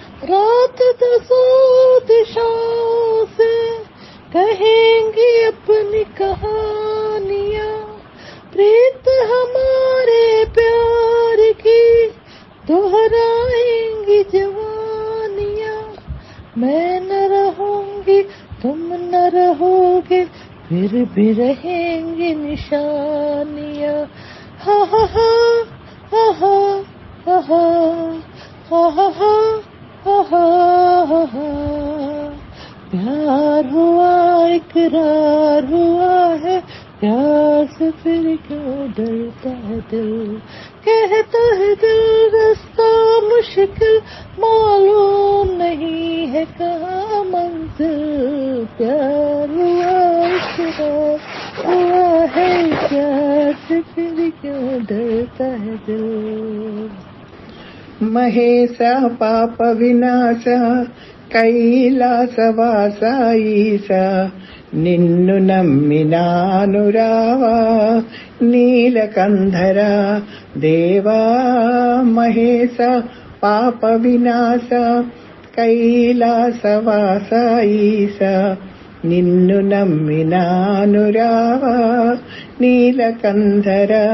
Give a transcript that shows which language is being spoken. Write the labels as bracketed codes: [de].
[hi] रात दसों दिशाओं से कहेंगी अपनी कहानियाँ, प्रीत हमारे प्यार की दोहराएंगी जवानियाँ। मैं न रहूंगी तुम न रहोगे, फिर भी रहेंगी निशानियाँ। हा हा हा हा हा हा हा हा हा हा हा। प्यार हुआ इकरार हुआ है, प्यार से फिर क्यों डरता है दिल। कहता है दिल रास्ता मुश्किल, मालूम नहीं है कहाँ मंजिल। प्यार हुआ इकरार हुआ है, प्यार से फिर क्यों डरता है दिल। [te] మహేశ పాప వినాశ కైలాసవాస ఈశ, నిన్ను నమ్మినాను రావా నీలకంధర దేవా। మహేశ పాప వినాశ కైలాసవాస ఈశ, నిన్ను నమ్మినాను రావా నీలకంధర।